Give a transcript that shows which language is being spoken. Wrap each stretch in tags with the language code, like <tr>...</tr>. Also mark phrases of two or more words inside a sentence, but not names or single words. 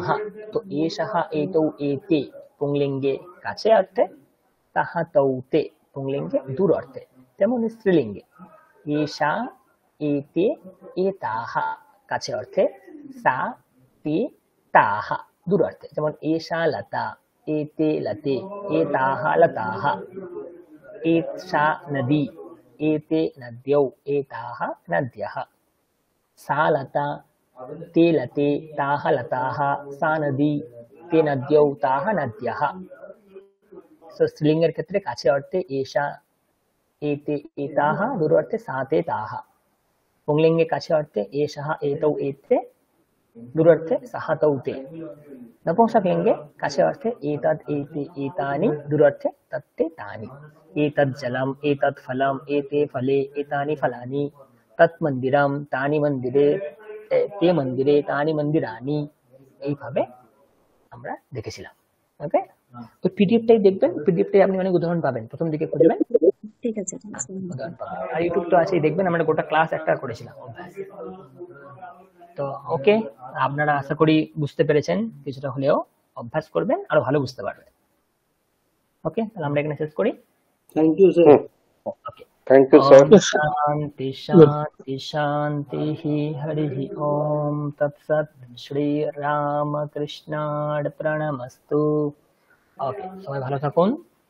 <bn>তো এ</bn> <sa>সাহা, এতৌ, এতে</sa> <bn>পুংলিঙ্গে কাছে অর্থে,</bn> <sa>তাহা তৌ তে</sa> <bn>পুংলিঙ্গে দূর অর্থে। তেমনি স্ত্রীলিঙ্গে</bn> <sa>এষা, এতে, এতাহা</sa> <bn>কাছে অর্থে,</bn> <sa>সা, তে, তাহা</sa> <bn>দূরার্থে, যেমন</bn> <sa>এষা লতা, এতে লতে, এতাহা লতাহ, एषा नदी, एते नद्यौ, एताः नद्यः, सा लता, ते लते, ताः लताः, सा नदी, ते नद्यौ, ताः नद्यः।</sa> <bn>সো স্ত্রীলিঙ্গের ক্ষেত্রে কাছে অর্থে</bn> <sa>एषा, एते, एताः,</sa> <bn>দূর অর্থে</bn> <sa>सा ते ताः।</sa> <bn>পুংলিঙ্গে কাছে অর্থে</bn> <sa>एषः, एतौ, एते,</sa> <bn>দূর অর্থে</bn> <sa>सः तौ ते।</sa> <bn>নপুংসকলিঙ্গে কাছে অর্থে</bn> <sa>एतद्, एते, एतानि,</sa> <bn>দূর অর্থে</bn> <sa>तत्ते तानि। एतद् जलम्, एतत् फलम्, एते फले, एतानि फलानि, तत् मन्दिरं, तानि मन्दिरे, ते मन्दिरे, तानि मन्दिरानि,</sa> <bn>এইভাবে আমরা দেখেছিলাম। ওকে, ওই পিডিএফটাই দেখবেন, পিডিএফটাই আপনি অনেক উদাহরণ পাবেন, প্রথম দিকে খুঁজবেন, ঠিক আছে উদাহরণ পাবেন। আর ইউটিউব তো আছেই, দেখবেন আমরা গোটা ক্লাস একটা করেছিলাম অভ্যাস। তো ওকে, আপনারা আশা করি বুঝতে পেরেছেন, কিছুটা হলেও অভ্যাস করবেন আরো ভালো বুঝতে পারবেন। ওকে, তাহলে আমরা এখানে শেষ করি।</bn> <en>thank you sir.</en> <bn>ওকে,</bn> <en>thank you sir.</en> <sa>शांति शांति शांति हरि ओम तत्सत् श्री रामकृष्णार्पणमस्तु।</sa> <bn>ओके, সবাই ভালো থাকুন।</bn>